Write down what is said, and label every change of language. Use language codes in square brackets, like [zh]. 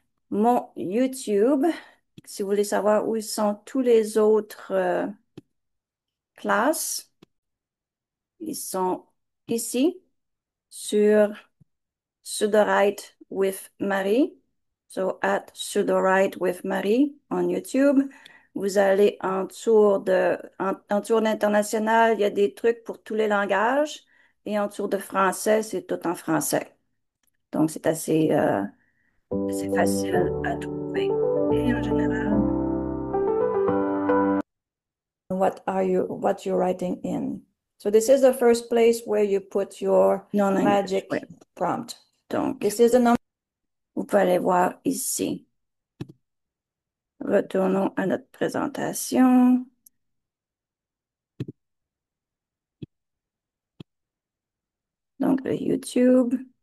[fr] Mon YouTube, si vous voulez savoir où sont tous les autres classes, ils sont ici sur Sudowrite with Marie. [en] So, at Sudowrite with Marie on YouTube. [fr] Vous allez en dessous d'international, il y a des trucs pour tous les langages. Et en dessous de français, c'est tout en français. Donc, c'est assez facile à trouver. Et en général, [en] what you're writing in. So this is the first place where you put your magic prompt. Donc, this is the number. [fr] Vous pouvez aller voir ici. Retournons à notre présentation. Donc, le YouTube.